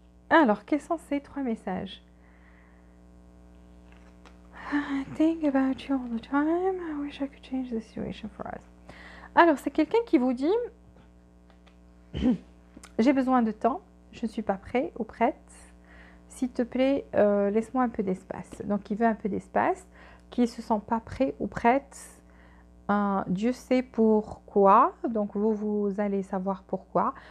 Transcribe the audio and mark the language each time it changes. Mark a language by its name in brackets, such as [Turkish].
[French] Alors, quels sont ces 3 messages? [English] I think about you all the time. I wish I could change the situation for us. [French] Alors, c'est quelqu'un qui vous dit j'ai besoin de temps, je ne suis pas prêt ou prête. S'il te plaît, laisse-moi un peu d'espace. Donc, il veut un peu d'espace, qui ne se sent pas prêt ou prête. Dieu sait pourquoi. Donc, vous allez savoir pourquoi.